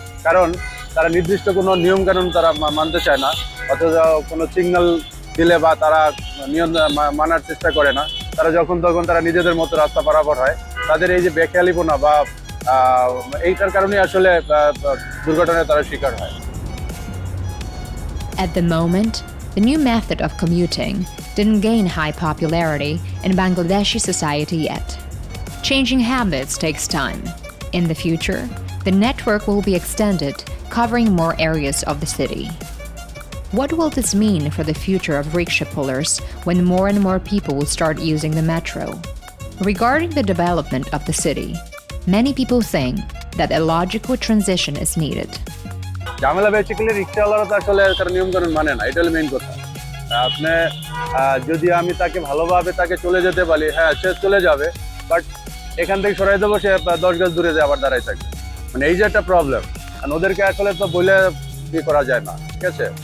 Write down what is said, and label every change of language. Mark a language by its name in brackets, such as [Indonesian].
[Bangla] কারণ তারা নির্দিষ্ট কোনো নিয়মকানুন তারা মানতে চায় না, অথচ কোনো সিগন্যাল দিলে বা তারা নিয়ম মানার চেষ্টা করে না। তারা যখন তখন তারা নিজেদের মতো রাস্তা পারাপার হয়। তাদের এই যে বেখেয়ালিপনা বা এইটার কারণে আসলে দুর্ঘটনায় তারা শিকার হয়। [English] At the moment, the new method of commuting didn't gain high popularity in Bangladeshi society yet. Changing habits takes time. In the future, the network will be extended, covering more areas of the city. What will this mean for the future of rickshaw pullers when more and more people will start using the metro? Regarding the development of the city, many people think that a logical transition is needed. [Bangla] ঝামেলা basically রিক্সাওয়ালারা তো আসলে তার নিয়মকানুন মানে না, এটা হলো main কথা। আপনি যদি আমি তাকে ভালোভাবে তাকে চলে যেতে বলি, হ্যাঁ সে চলে যাবে, বাট এখান থেকে সরাই দেবো, সে 10 গজ দূরে যায় আবার দাঁড়াই থাকবে। মানে এই যে একটা প্রবলেম, আর ওদেরকে আসলে তো বলে কি করা যায় না, ঠিক আছে?